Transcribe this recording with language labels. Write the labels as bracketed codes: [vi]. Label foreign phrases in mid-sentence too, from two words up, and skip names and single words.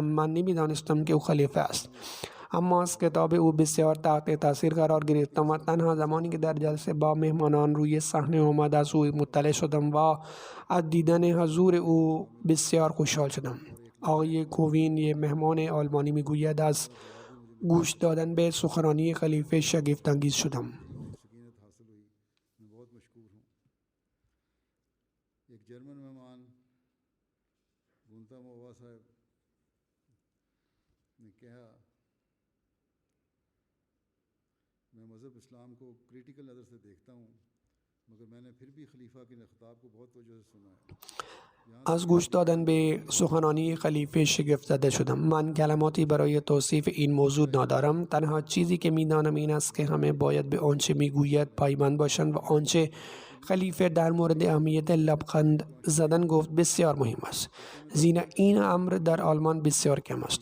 [fa] من نمی‌دانستم که او خلیفه است، اما از کتاب او بسیار تحت تاثیر قرار گرفتم و تنها زمانی که در جلسه با مهمانان روی صحنه آمد از او مطلع شدم و از دیدن حضور او بسیار خوشحال شدم. آقای کووین، یک مهمان آلمانی، میگوید از گوش دادن به سخنرانی خلیفه شگفت انگیز شدم. [ur] ایک جرمن مہمان گنتاموا صاحب نے کہا میں مذہب اسلام کو کریٹیکل نظر سے دیکھتا ہوں، مگر میں نے پھر بھی خلیفہ کے خطاب کو بہت توجہ سے سنا ہے. [fa] از گوش دادن به سخنرانی خلیفه شگفت زده شدم. من کلماتی برای توصیف این موضوع ندارم. تنها چیزی که میدانم این است که همه باید به آنچه میگوید پایبند باشند و آنچه خلیفه در مورد اهمیت لبخند زدن گفت بسیار مهم است، زیرا این امر در آلمان بسیار کم است.